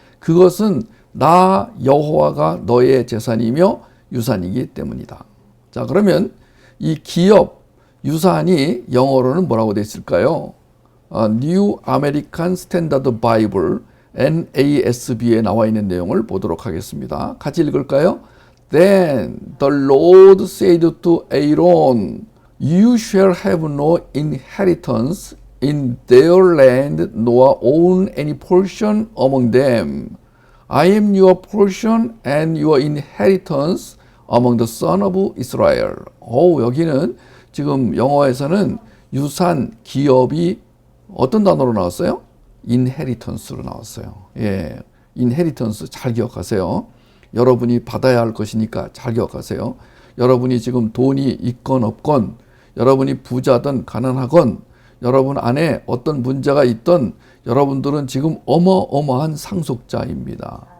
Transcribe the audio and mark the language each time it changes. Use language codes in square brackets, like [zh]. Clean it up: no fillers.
[ko] 그것은 나 여호와가 너의 재산이며 유산이기 때문이다. 자, 그러면 이 기업, 유산이 영어로는 뭐라고 되어 있을까요? New American Standard Bible, NASB에 나와 있는 내용을 보도록 하겠습니다. 같이 읽을까요? [en] Then the Lord said to Aaron, You shall have no inheritance in their land, nor own any portion among them. I am your portion and your inheritance among the son of Israel. [ko] 여기는 지금 영어에서는 유산, 기업이 어떤 단어로 나왔어요? inheritance로 나왔어요. 예, inheritance 잘 기억하세요. 여러분이 받아야 할 것이니까 잘 기억하세요. 여러분이 지금 돈이 있건 없건, 여러분이 부자든 가난하건, 여러분 안에 어떤 문제가 있던 여러분들은 지금 어마어마한 상속자입니다.